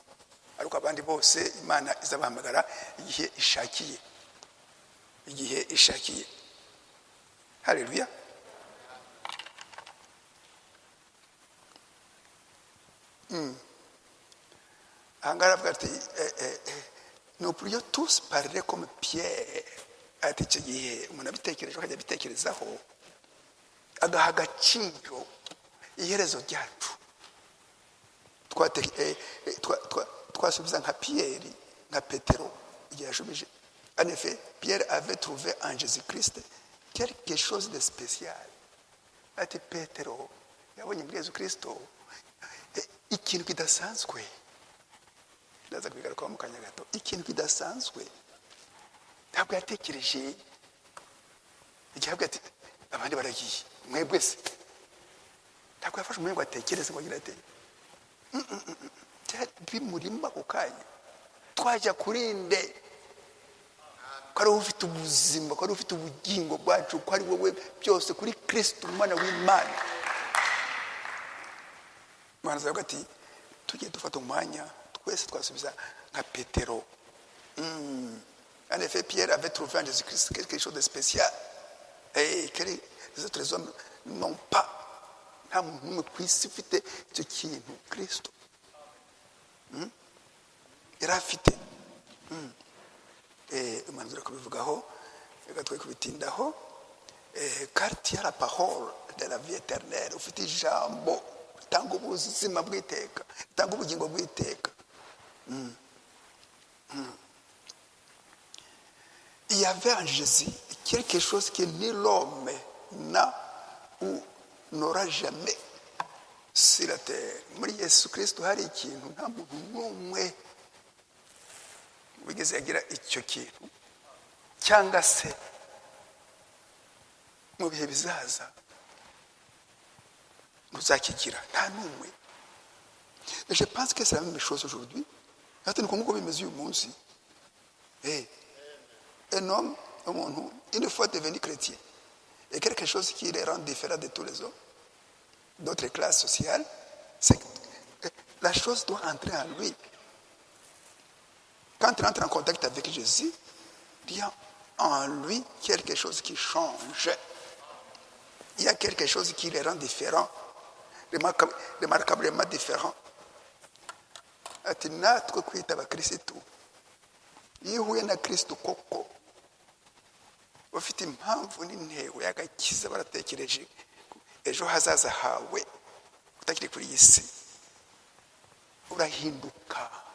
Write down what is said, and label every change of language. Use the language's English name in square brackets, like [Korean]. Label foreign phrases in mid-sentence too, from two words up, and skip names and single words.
[Kinyarwanda] Ariko abandi bose Imana izabahamagara igihe ishakiye. Haleluya. Angara avuga ati [French] nous pourrions tous parler comme Pierre. [Kinyarwanda] Ati icyo gihe umuntu abitekereje akajya abitekerezaho, agaha agaciro iherezo ryacu. Twasubiza nka Pierre, nka Petero igihe yashubije. [French] En effet, Pierre avait trouvé en Jésus-Christ quelque chose de spécial. [Kinyarwanda] Ati Petero yabonye muri Yesu Kristo ikintu kidasanzwe. Ndaza kubigarukaho mu kanya gato. Ikintu kidasanzwe. Ntabwo yatekereje igihe avuga ati abandi baragiye, mwebwe se. Ntabwo yafashe umwanya ngo atekereze ngo agira ati bimurimo ako kanya. Twajya kurinde ko ari wowe ufite ubuzima, ko ari wowe ufite ubugingo bwacu, ko ari wowe byose, kuri Kristo umwana w'Imana. Imana zavuga ati tugiye dufata umwanya twese twasubiza nka Petero. [French] En effet, Pierre avait trouvé en Jésus-Christ quelque chose de spécial et que les autres hommes n'ont pas. [Kinyarwanda] Nta muntu n'umwe ku isi ufite icyo kintu Kristo yari afite. Imana zira kubivugaho, reka twe kubitindaho. [French] Car tu as la parole de la vie éternelle, [Kinyarwanda] ufite ijambo ritanga ubuzima bw'iteka, ritanga ubugingo bw'iteka. [French] Il y avait en Jésus quelque chose que ni l'homme n'a ou n'aura jamais sur la terre. [Kinyarwanda] Muri Yesu Kristo hari ikintu nta muntu n'umwe wigeze yagira icyo kintu, cyangwa se mu bihe bizaza muzakigira, nta n'umwe. [French] Et je pense que c'est la même chose aujourd'hui. [Kinyarwanda] Ati ni nk'uko bimeze uyu munsi. [French] Un homme, une fois devenu chrétien, et quelque chose qui les rend différents de tous les autres, d'autres classes sociales, c'est que la chose doit entrer en lui. Quand il entre en contact avec Jésus, il y a en lui quelque chose qui change. Il y a quelque chose qui les rend différents, remarquablement différents. [Kinyarwanda] Ati natwe kwita abakirisitu, iyo uhuye na Kristo koko ufite impamvu n'intego y'agakiza, baratekereje ejo hazaza hawe utakiri kuri iyi si, urahinduka.